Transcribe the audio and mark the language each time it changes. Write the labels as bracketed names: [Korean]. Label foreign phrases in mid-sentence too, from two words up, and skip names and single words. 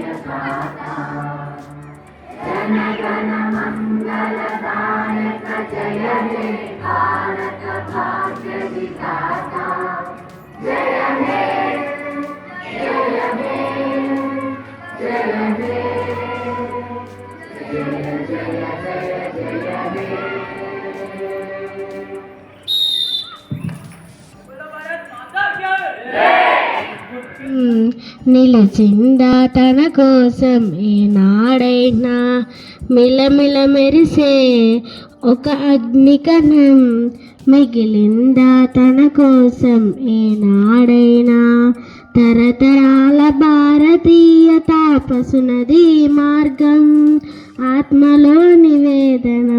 [Hindi] गाथा जन गण मंगल दायक जय हे भारत भाग्य विधाता जय हे जय हे जय हे जय जय जय जय हे [Telugu] నిలిచిందా తన కోసం ఏనాడైనా మిలమిల మెరిసే ఒక అగ్నికణం, మిగిలిందా తన కోసం ఏనాడైనా తరతరాల భారతీయ తాపసునది మార్గం, ఆత్మలో నివేదనం,